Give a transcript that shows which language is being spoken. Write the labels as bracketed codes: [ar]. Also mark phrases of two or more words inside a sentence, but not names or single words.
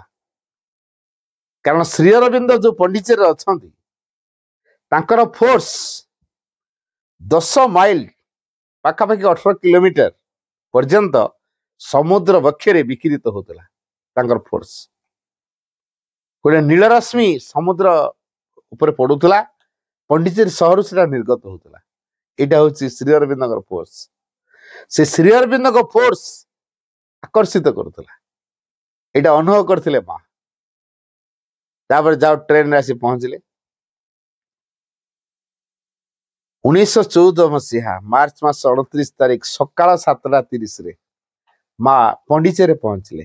[or] କାରଣ ଶ୍ରୀ ଅରବିନ୍ଦ ଯୋଉ ପଣ୍ଡିଚେରୀରେ ଅଛନ୍ତି, ତାଙ୍କର ଫୋର୍ସ 10 ମାଇଲ ପାଖାପାଖି 18 କିଲୋମିଟର ପର୍ଯ୍ୟନ୍ତ ସମୁଦ୍ର ବକ୍ଷରେ ବିକିରିତ ହଉଥିଲା। ତାଙ୍କର ଫୋର୍ସ ଗୋଟେ ନୀଳରଶ୍ମି ସମୁଦ୍ର ଉପରେ ପଡୁଥିଲା, ପଣ୍ଡିଚେରୀ ସହରରୁ ସେଟା ନିର୍ଗତ ହଉଥିଲା। ଏଇଟା ହଉଛି ଶ୍ରୀ ଅରବିନ୍ଦଙ୍କର ଫୋର୍ସ। ସେ ଶ୍ରୀ ଅରବିନ୍ଦଙ୍କ ଫୋର୍ସ ଆକର୍ଷିତ କରୁଥିଲା ଏଇଟା ଅନୁଭବ କରୁଥିଲେ ମା। ତାପରେ ଯାଇ ଟ୍ରେନରେ ଆସି ପହଞ୍ଚିଲେ 1914 ମସିହା ମାର୍ଚ୍ଚ ମାସ 29 ତାରିଖ ସକାଳ 7:30ରେ ମା ପଣ୍ଡିଚେରୀ ପହଞ୍ଚିଲେ।